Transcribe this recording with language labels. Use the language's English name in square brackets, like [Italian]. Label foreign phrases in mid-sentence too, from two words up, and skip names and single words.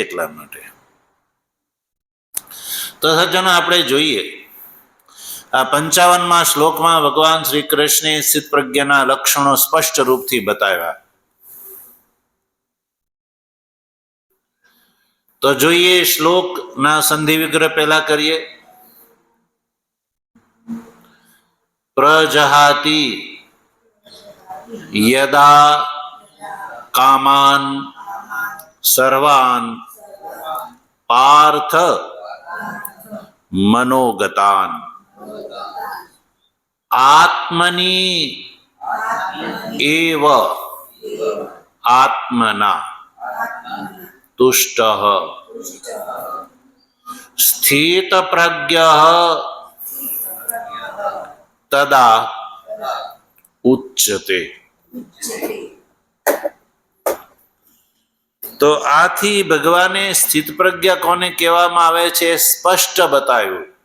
[Gujarati] એટલા માટે તો સજ્જનો આપણે જોઈએ આ 55મા શ્લોકમાં ભગવાન શ્રી કૃષ્ણે સ્થિત પ્રજ્ઞાના લક્ષણો સ્પષ્ટ રૂપથી બતાવ્યા. તો જોઈએ શ્લોકના સંધિ વિગ્રહ પહેલા કરીએ. [Sanskrit] પ્રજહાતિ યદા કામાન સર્વાન પાર્થ મનોગતાન આત્મની એવ આત્મના તુષ્ટઃ સ્થિતપ્રજ્ઞઃ તદા ઉચ્યતે. [Gujarati] તો આથી ભગવાને સ્થિત પ્રજ્ઞા કોને કહેવામાં આવે છે સ્પષ્ટ બતાવ્યું.